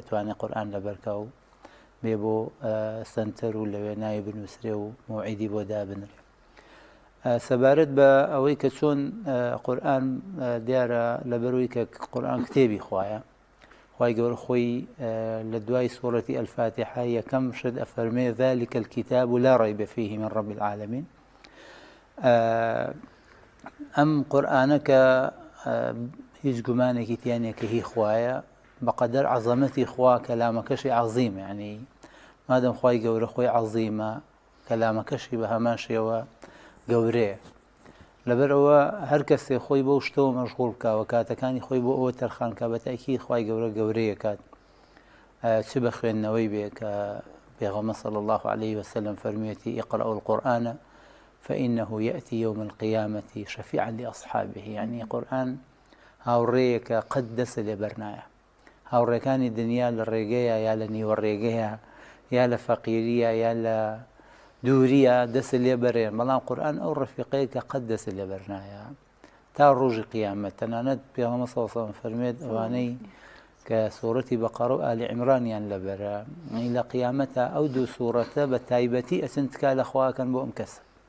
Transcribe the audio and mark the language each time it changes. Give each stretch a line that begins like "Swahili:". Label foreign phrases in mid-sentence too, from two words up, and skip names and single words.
Central Kurdish: ئەتوانێ قورآن لەبەرکە و بێ بۆ سنتەر و لەوێ ناوی بنووسرێ و موعیدی بۆ دابنرێ سەبارەت بە ئەوەی کە چۆن قورآن دیارە لەبەرەوەی کە قورآن کتێبی خوایە خوای گەورە خۆی لە دوای سوورەتی ئەلفاتیحە یەکەم شت ئەفەرمێ
Arabic: ذلك الكتاب لا ريب فيه من رب العالمين
Central Kurdish: ئەم قورآنە کە هیچ گومانێکی تیانێ کە هی خوایە بەقەدەر عەزەمەتی خوا کەلامەکەشی عەزیمە یعنی مادەم خوای گەورە خۆی عەزیمە کەلامەکەشی بە هەمان شێوە گەورەیە لەبەرەوە هەر کەسێ خۆی بەو شتەوە مەشغوڵ بکاوە کاتەکانی خۆی بۆ ئەوە تەرخانکە بەتاکی خوای گەورە گەورەیە کات چ بە خوێندنەوەی بێ کە پێغەمبەر
Arabic: صلی الله عليه وسلم
Central Kurdish: فەرموویەتی
Arabic: اقرأوا القرآن فإنه يأتي يوم القيامة شفيعا لأصحابه
Central Kurdish: يعني قورآن هاوڕێیەکە قەت دەسە لێبەر نایە هاوڕێکانی دنیا لە ڕێگەیە یا لە نیوەڕێگەیە یا لە فەقیریە یا لە دووریە دەسە لێبەرێن بەڵام قورآن ئەو ڕەفیقەیە کە قەت دەسە لێبەر نایە تا ڕۆژی قیامەت تەنانەت پێغەمبەر
Arabic: صلی الله علیه وسلم
Central Kurdish: فەرمێت ئەوانەی کە سوورەتی بەقەرە و ئالی عیمرانیان لەبەرە لە قیامەتە ئەو دوو سوورەتە بە تایبەتی ئەچن تکا لە خواکەن بۆ ئەم کەسە